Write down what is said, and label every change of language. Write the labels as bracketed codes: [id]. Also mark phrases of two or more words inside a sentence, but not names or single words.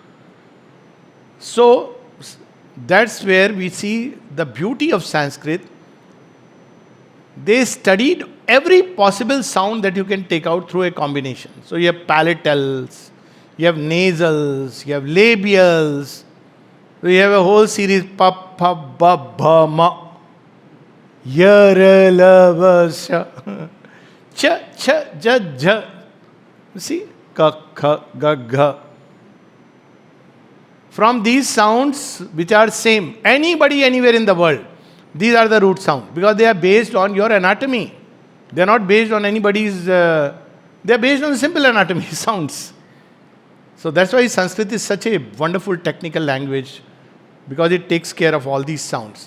[en] So that's where we see the beauty of Sanskrit. They studied every possible sound that you can take out through a combination. So you have palatals, you have nasals, you have labials. So you have a whole series, pa, pa, ba, ba, ma, yara, la, va, sha, cha, cha, ja, ja. You see? Ka, kha, ga, gha. From these sounds, which are same, anybody, anywhere in the world, these are the root sounds because they are based on your anatomy. They are not based on anybody's, they are based on simple anatomy sounds. So that's why Sanskrit is such a wonderful technical language because it takes care of all these sounds.